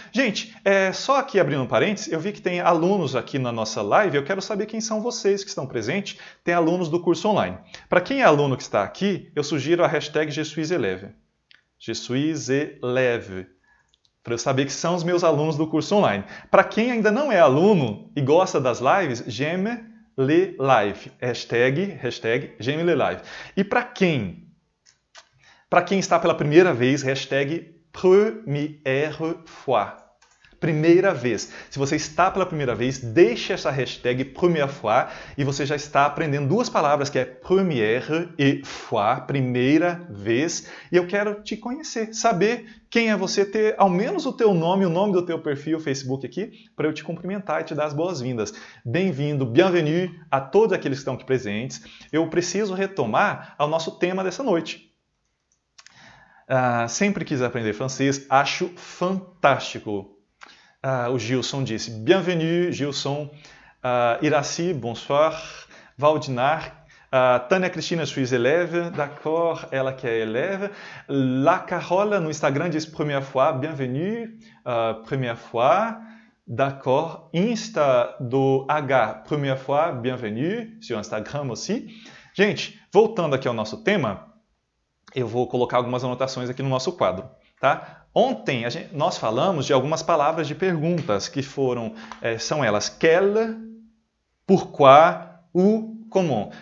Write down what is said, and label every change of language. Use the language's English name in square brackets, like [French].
[Portuguese] Gente, só aqui abrindo um parênteses, eu vi que tem alunos aqui na nossa live, eu quero saber quem são vocês que estão presentes. Tem alunos do curso online. Para quem é aluno que está aqui, eu sugiro a hashtag [French] Je suis élève. Je suis élève. [Portuguese] Para eu saber que são os meus alunos do curso online. Para quem ainda não é aluno e gosta das lives, [French] j'aime les lives. Hashtag j'aime les lives. [Portuguese] E para quem está pela primeira vez, hashtag [French] première fois. [Portuguese] Primeira vez. Se você está pela primeira vez, deixe essa hashtag [French] première fois [Portuguese] e você já está aprendendo duas palavras que é première e fois, primeira vez. E eu quero te conhecer, saber quem é você, ter ao menos o teu nome, o nome do teu perfil Facebook aqui, para eu te cumprimentar e te dar as boas-vindas. Bem-vindo, bienvenue a todos aqueles que estão aqui presentes. Eu preciso retomar ao nosso tema dessa noite. Sempre quis aprender francês, acho fantástico. O Gilson disse, bienvenue, Gilson. Iraci, bonsoir. [French] Valdinar, Tânia Cristina, je suis élève. D'accord, [Portuguese] ela que é [French] élève. La Carola [Portuguese] no Instagram diz [French] première fois, bienvenue. Première fois. D'accord. Insta do H, première fois, bienvenue. Sur Instagram aussi. [Portuguese] Gente, voltando aqui ao nosso tema, eu vou colocar algumas anotações aqui no nosso quadro, tá? Ontem nós falamos de algumas palavras de perguntas que são elas [French] quelle, pourquoi, où comment.